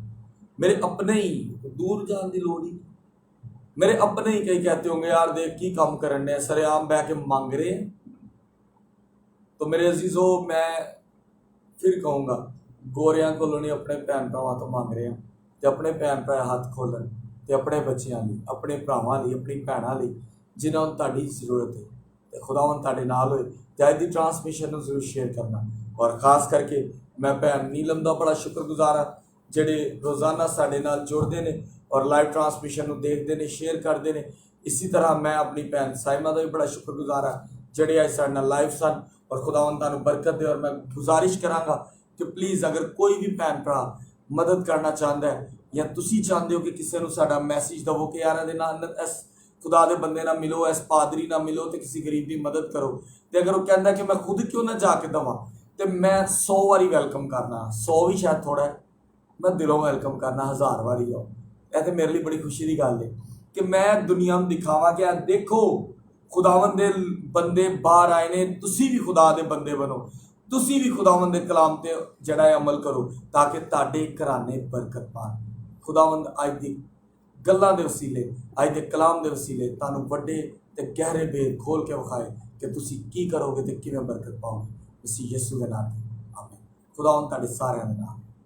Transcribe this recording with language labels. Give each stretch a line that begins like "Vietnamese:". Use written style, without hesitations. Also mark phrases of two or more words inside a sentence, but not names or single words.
Urdu: میرے اپنے ہی دور جان دی لوڑ ہی, میرے اپنے ہی کئی کہتے ہوں گے
Punjabi: یار دیکھ کی کام کرنے سر عام بہ کے مانگ رہے ہیں.
Urdu: تو میرے عزیزو میں پھر کہوں گا
Punjabi: گوریاں کو نہیں اپنے بھن بھراواں تو مانگ رہے ہیں تے اپنے بھن بھرا ہاتھ کھولن تے اپنے بچیاں لئی, اپنے بھراواں لئی, اپنی بھیناں لئی جنہاں نوں تہاڈی ضرورت ہے تے خداوند تہاڈے نال ہوئے. تے اج دی ٹرانسمیشن نوں ضرور شیئر کرنا, اور خاص کر کے میں بھن نیلم دا بڑا شکر گزار ہاں جڑے روزانہ ساڈے نال جڑدے نے اور لائیو ٹرانسمیشن نوں دیکھدے نے, شیئر کردے نے. اسی طرح میں اپنی بھن سائمہ دا بھی بڑا شکر گزار ہاں جڑے اج ساڈے نال لائیو سن. اور خداوند تانوں برکت دے. اور میں گزارش کراں گا کہ پلیز اگر کوئی بھی بھن بھرا مدد کرنا چاہتا ہے یا تسی چاہتے ہو کہ کسی نوں ساڈا میسیج دو کہ یار دے نال اس خدا دے بندے نہ ملو, اس پادری نہ ملو تے کسی غریب دی مدد کرو, تے اگر وہ کہندا کہ میں خود کیوں نہ جا کے دواں تے میں 100 واری ویلکم کرنا. 100 بھی شاید تھوڑا ہے, میں دلوں ویلکم کرنا 1000 واری آؤ. اے تے میرے لیے بڑی خوشی دی گل ہے کہ میں دنیا نوں دکھاواں کہ دیکھو خداوند دے بندے باہر آئے نے, تسی بھی خدا دے بندے بنو, تسی بھی خداوند دے کلام تے جڑا ہے عمل کرو تاکہ تہاڈے گھرانے برکت پان. خداوند اج دی گلاں دے وسیلے, اج دے کلام دے وسیلے تانوں وڈے تے گہرے بید کھول کے وکھائے کہ تسی کی کرو گے تے کیویں برکت پاؤ گے. مسیح یسوع دے نام تے آمین. خداوند تہاڈے سارے دے نال